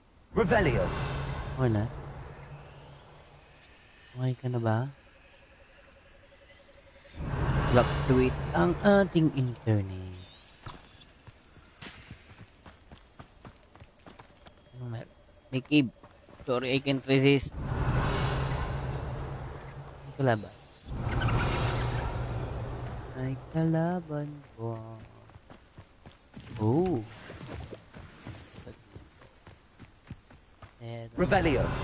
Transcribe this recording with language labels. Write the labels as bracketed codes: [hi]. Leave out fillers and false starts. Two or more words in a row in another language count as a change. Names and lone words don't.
[tl] Revelio. Okay na? Okay ka na ba? Fluctuate ang ating internet. May cave. [en] Sorry, I can't resist. [tl] May kalaban. May kalaban ko. Oh. Revelio.